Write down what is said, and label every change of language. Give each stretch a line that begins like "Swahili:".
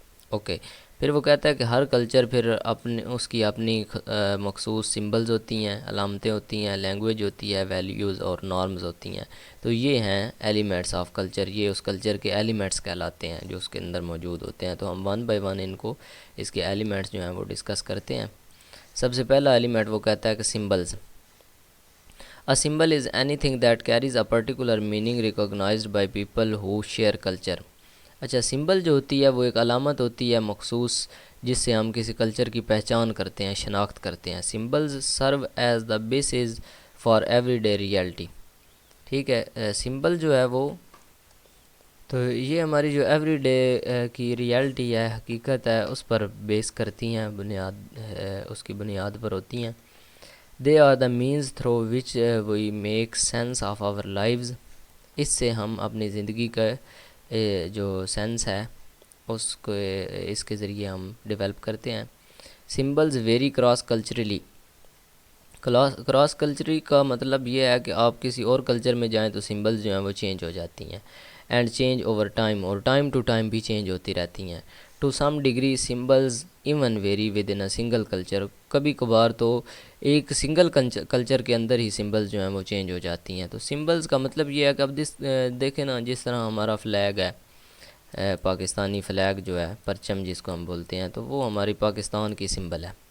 Urdu: Okay, پھر وہ کہتا ہے کہ ہر کلچر پھر اس کی اپنی مخصوص سمبلز ہوتی ہیں، علامتیں ہوتی ہیں، لینگویج ہوتی ہے، ویلیوز اور نارمز ہوتی ہیں. تو یہ ہیں ایلیمنٹس آف کلچر، یہ اس کلچر کے ایلیمنٹس کہلاتے ہیں جو اس کے اندر موجود ہوتے ہیں. تو ہم ون بائی ون ان کو، اس کے ایلیمنٹس جو ہیں وہ ڈسکس کرتے ہیں. سب سے پہلا ایلیمنٹ وہ کہتا ہے کہ symbols.
English: A symbol is anything that carries a particular meaning recognized by people who share culture.
Urdu: اچھا، سمبل جو ہوتی ہے وہ ایک علامت ہوتی ہے مخصوص، جس سے ہم کسی کلچر کی پہچان کرتے ہیں، شناخت کرتے ہیں.
English: Symbols serve as the basis for everyday reality.
Urdu: ٹھیک ہے، سمبل جو ہے وہ، تو یہ ہماری جو ایوری ڈے کی ریئلٹی ہے، حقیقت ہے، اس پر بیس کرتی ہیں، اس کی بنیاد پر ہوتی ہیں.
English: They are the means through which we make sense of our lives.
Urdu: اس سے ہم اپنی زندگی کا جو سینس ہے اس کے ذریعے ہم ڈیولپ کرتے ہیں.
English: Symbols vary cross culturally.
Urdu: Cross کلچری کا مطلب یہ ہے کہ آپ کسی اور کلچر میں جائیں تو سمبلز جو ہیں وہ چینج ہو جاتی ہیں.
English: and change over time,
Urdu: اور ٹائم ٹو ٹائم بھی چینج ہوتی رہتی ہیں.
English: To some degree symbols even vary within a single culture.
Urdu: کبھی کبھار تو ایک سنگل کلچر کے اندر ہی سمبلز جو ہیں وہ چینج ہو جاتی ہیں. تو سمبلز کا مطلب یہ ہے کہ اب دیکھیں نا، جس طرح ہمارا فلیگ ہے، پاکستانی فلیگ جو ہے، پرچم جس کو ہم بولتے ہیں، تو وہ ہماری پاکستان کی سمبل ہے.